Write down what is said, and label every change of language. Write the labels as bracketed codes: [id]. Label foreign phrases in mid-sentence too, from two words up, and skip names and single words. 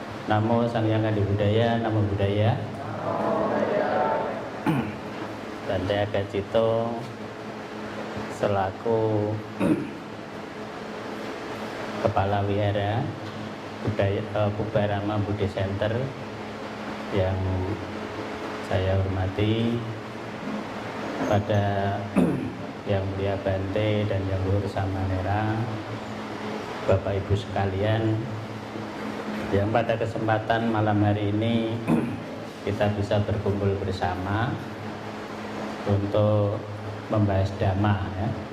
[pi] Namo Sang Hyang Adi Budaya, Namo Buddhaya. [id] Bante Agacito selaku Kepala Wihara Pubarama Budi Center yang saya hormati, pada Yang Mulia Bante dan Yang Luhur Samanera, Bapak Ibu sekalian, yang pada kesempatan malam hari ini kita bisa berkumpul bersama untuk membahas Dhamma ya,